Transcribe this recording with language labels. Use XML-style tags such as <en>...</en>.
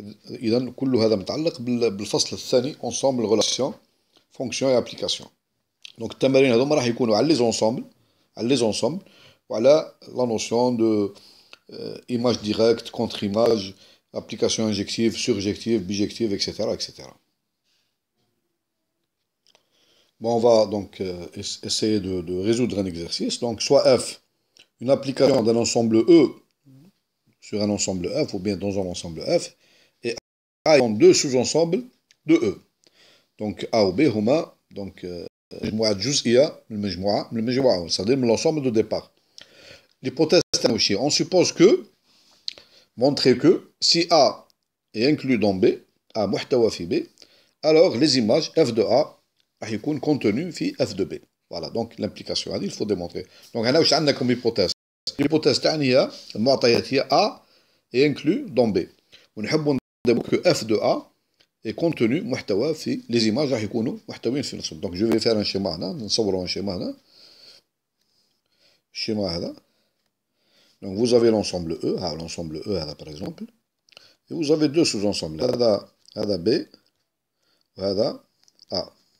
<ar>إذن كل هذا متعلق بالفصل الثاني</ar> <fr>Ensemble Relation Fonction et Application. Donc</fr> <ar>التمارين هذوما راح يكونوا على لي زونسومبل وعلى</ar> <fr>لا نوسيون دو image directe, contre-image, application injective, surjective, bijective, etc., etc. Bon, on va donc essayer de résoudre un exercice. Donc, soit F, une application d'un ensemble E sur un ensemble F, ou bien dans un ensemble F, et A dans deux sous-ensembles de E. Donc, A ou B, هما donc</fr> <ar>مجموعة جزئية من المجموعة</ar> <fr>c'est-à-dire من l'ensemble de départ. L'hypothèse est on suppose que, montrer que, si A est inclus dans B, A</fr> <ar>محتوى في</ar> <fr>B, alors les images F de A</fr> <ar>راح يكون</ar> <fr>contenu في F de B. Voilà, donc l'implication هذه il faut démontrer. Donc</fr> <ar>هنا واش عندنا</ar> <fr>comme hypothèse. L'hypothèse</fr> <ar>تاعنا هي المعطيات هي</ar> <fr>A est inclus dans B.</fr> <ar>ونحبوا نديروا</ar> <fr>que F de A est contenu</fr> <ar>محتوى في</ar> <fr>les images</fr> <ar>راح يكونوا محتوين في نفسهم.</ar> <fr>Donc je vais faire un schéma</fr> <ar>هنا، نصوروا</ar> <fr>un schéma هنا.</fr> <ar>الشيما هذا.</ar> <fr>Donc vous avez l'ensemble E, l'ensemble E هذا par exemple. Et vous avez deux sous-ensembles.</fr> <ar>هذا B وهذا A.</ar>